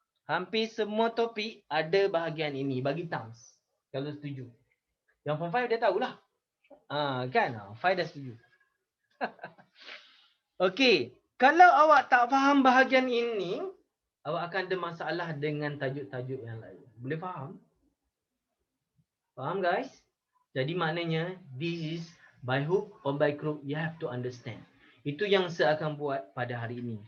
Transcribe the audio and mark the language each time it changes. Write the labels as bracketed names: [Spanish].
[Malay] Hampir semua topik ada bahagian ini. Bagi thumbs. Kalau setuju. Yang Form 5 dia tahulah. Kan? 5 dah setuju. Okey. Kalau awak tak faham bahagian ini, awak akan ada masalah dengan tajuk-tajuk yang lain. Boleh faham? Faham guys? Jadi maknanya [English] this is by hook or by crook you have to understand. [Malay] Itu yang saya akan buat pada hari ini.